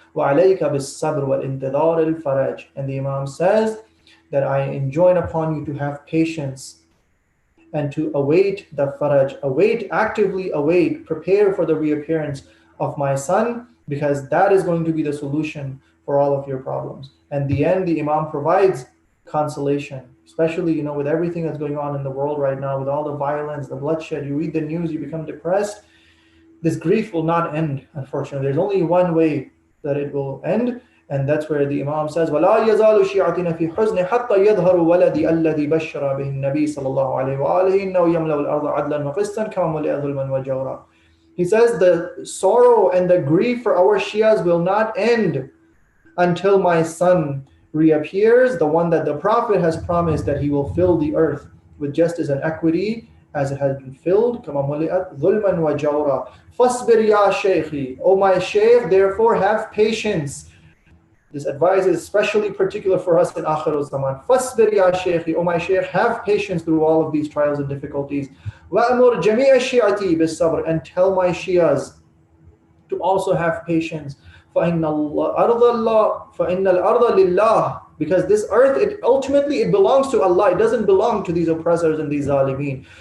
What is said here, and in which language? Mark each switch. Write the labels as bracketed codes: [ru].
[ar] وَعَلَيْكَ بِالصَّبْرِ وَالْإِنْتِظَارِ الْفَرَجِ, [en] and the Imam says that I enjoin upon you to have patience and to await the faraj, actively await, prepare for the reappearance of my son, because that is going to be the solution for all of your problems. And the end, the Imam provides consolation, especially, with everything that's going on in the world right now, with all the violence, the bloodshed. You read the news, you become depressed. This grief will not end, unfortunately. There's only one way that it will end, and that's where the Imam says, [ar] وَلَا يَزَالُ شِيعَتِنَا فِي حُزْنِ حَتَّى يَظْهَرُ وَلَدِي الَّذِي بَشَّرَ بِهِ النَّبِي صلى الله عليه وآله إِنَّهُ يَمْلَأُ الْأَرْضَ عَدْلًا وَقِسْطًا كَمَا مُلِئَ ظُلْمًا وَجَوْرًا. [en] He says the sorrow and the grief for our Shias will not end until my son reappears, the one that the Prophet has promised that he will fill the earth with justice and equity as it has been filled. [ar] كَمَا مُلِئَتْ ظُلْمًا وَجَوْرًا فَاصْبِرْ يَا شَيْخِي, [en] O my Shaykh, therefore have patience. This advice is especially particular for us in Akhir Zaman. [ar] فَاصْبِرْ يَا شَيْخِي, [en] O my Shaykh, have patience through all of these trials and difficulties. [ar] وَأَمُرْ جَمِيعَ الشِّيعَةِ بِالصَّبْرِ, [en] and tell my Shias to also have patience. [ar] فَإِنَّ الْأَرْضَ لِلَّهِ, [en] because this earth, it belongs to Allah. It doesn't belong to these oppressors and these zalimeen.